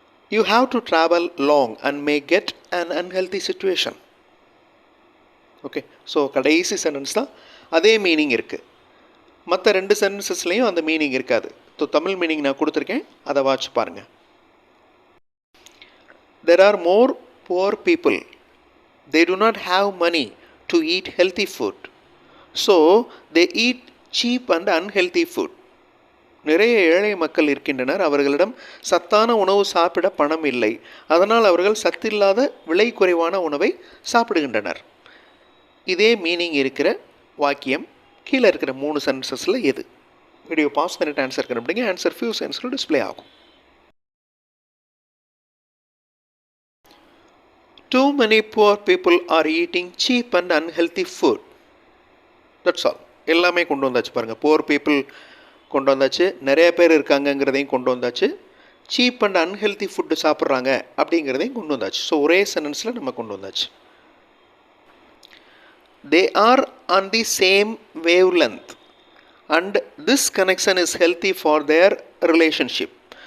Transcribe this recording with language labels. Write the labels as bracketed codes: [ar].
[en] You have to travel long and may get an unhealthy situation. [ta] Okay, so கடைசி sentence தான் அதே meaning இருக்குது. மற்ற 2 சென்டென்சஸ்லேயும் அந்த மீனிங் இருக்காது. ஸோ தமிழ் மீனிங் நான் கொடுத்துருக்கேன், அதை வாட்ச் பாருங்கள். [en] There are more poor people. They do not have money to eat healthy food. So they eat cheap and unhealthy food. [ta] நிறைய ஏழை மக்கள் இருக்கின்றனர், அவர்களிடம் சத்தான உணவு சாப்பிட பணம் இல்லை, அதனால் அவர்கள் சத்தில்லாத விலை குறைவான உணவை சாப்பிடுகின்றனர். இதே மீனிங் இருக்கிற வாக்கியம் கீழே இருக்கிற 3 சென்டென்சஸில் எது? வீடியோ பாஸ் பண்ணிட்டு ஆன்சர் கண்டுபிடிங்க. ஆன்சர் ஃபியூ செகண்ட்ஸில் டிஸ்பிளே ஆகும். [en] Too many poor people are eating cheap and unhealthy food. That's all. [ta] எல்லாமே கொண்டு வந்தாச்சு பாருங்கள். poor people கொண்டு வந்தாச்சு, நிறைய பேர் இருக்காங்கங்கிறதையும் கொண்டு வந்தாச்சு, சீப் அண்ட் அன்ஹெல்தி ஃபுட்டு சாப்பிட்றாங்க அப்படிங்கிறதையும் கொண்டு வந்தாச்சு. ஸோ ஒரே சென்டென்ஸில் நம்ம கொண்டு வந்தாச்சு. [en] They are on the same wavelength and this connection is healthy for their relationship.